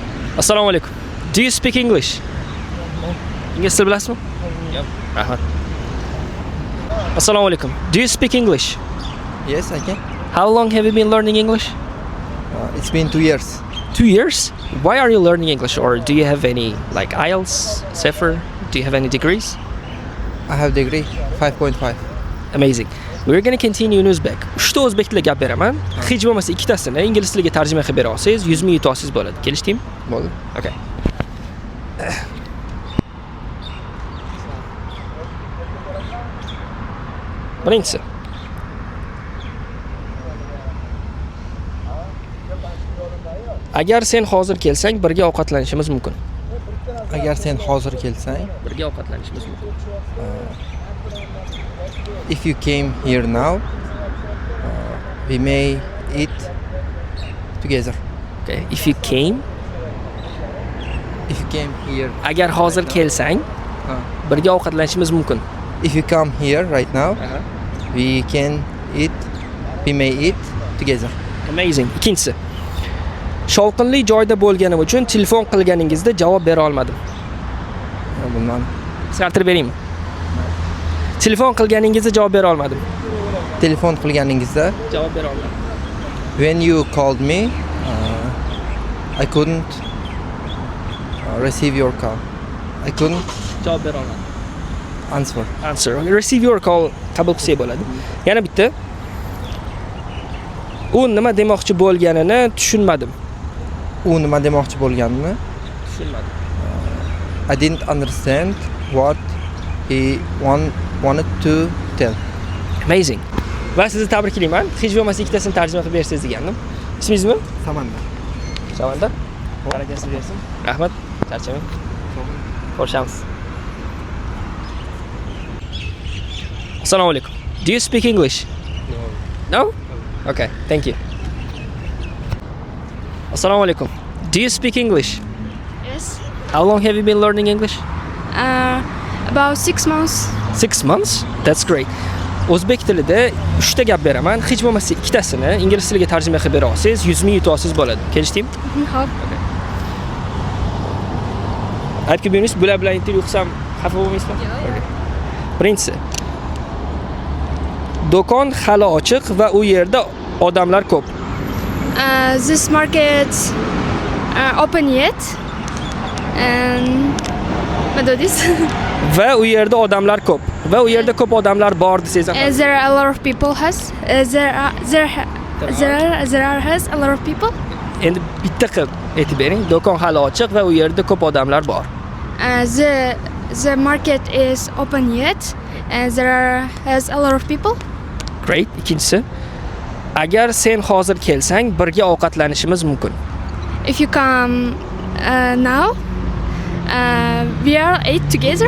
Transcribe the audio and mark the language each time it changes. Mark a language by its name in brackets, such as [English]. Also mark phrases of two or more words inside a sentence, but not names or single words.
[Uzbek] Assalomu alaykum. [English] Do you speak English? [Uzbek] Ingliz til bilasizmi? Yo'q. Rahmat. Assalomu alaykum. [English] Do you speak English? Yes, I can. How long have you been learning English? It's been 2 years. 2 years? Why are you learning English? Or do you have any like IELTS, CEFR? Do you have any degrees? I have degree 5.5. Amazing. We're going to continue in Uzbek. [Uzbek] 3 ta o'zbek tilida gap beraman. Hech bo'lmasa ikkitasini ingliz tiliga tarjima qilib bera olsangiz 100 ming yutasiz bo'ladi. Kelishdingmi? Bo'ldi. Okay. Birinchisi. Agar sen hozir kelsang, birga ovqatlanishimiz mumkin. Agar sen hozir kelsang, Birga ovqatlanishimiz mumkin. [English] if you came here now, we may eat together. Okay. If you came, If you came here, [Uzbek] agar hozir kelsang, birga ovqatlanishimiz mumkin. [English] if you come here right now, we can eat, we may eat together. Amazing. [Uzbek] Ikkinchisi. Shovqinli joyda bo'lganim uchun telefon qilganingizda javob bera olmadim. Bilmadim. Qisqartirib beraymi? Telefon qilganingizda javob bera olmadim. Telefon qilganingizda, Javob bera olmadim. [English] when you called me, I couldn't receive your call. I couldn't [Uzbek] Javob bera olmadim. [English] answer. Answer. Receive your call [Uzbek] qabul qilsak bo'ladi. Yana bitta. U nima demoqchi bo'lganini tushunmadim. U nima demoqchi bo'lganini Tushunmadim. [English] I didn't understand what he wanted to tell. Amazing. [Uzbek] Va sizni tabriklayman. Hech bo'lmasa ikkitasini tarjima qilib bersangiz degandim. Ismingizmi? Samandar. Samandar. Barakasi bersin. Rahmat. Charchamang. Ko'rishamiz. Assalomu alaykum. [English] Do you speak English? No? Okay, thank you. [Uzbek] Assalomu alaykum. [English] Do you speak English? Yes. How long have you been learning English? About 6 months. 6 months? That's great. [Uzbek] O'zbek tilida 3 ta gap beraman. Hech bo'lmasa ikkitasini ingliz tiliga tarjima qilib bera olsangiz 100 ming yutasiz bo'ladi. Kelishdingmi? Hop. Aytib beramiz, bular bilan intervyu qilsam xafa bo'lmaysizmi? Yo'q. Birinchisi. Do'kon hali ochiq va u yerda odamlar ko'p. [English] This market open yet, and what do this? [Uzbek] Va u yerda odamlar ko'p. Va u yerda ko'p odamlar bor desangiz ham. [English] There are a lot of people has. There has a lot of people. [Uzbek] Endi bitta qilib aytib bering. Do'kon hali ochiq va u yerda ko'p odamlar bor. [English] The market is open yet, and has a lot of people. Great. [Uzbek] Ikkinchisi. Agar sen hozir kelsang, birga ovqatlanishimiz mumkin. [English] If you come now, we are eat together.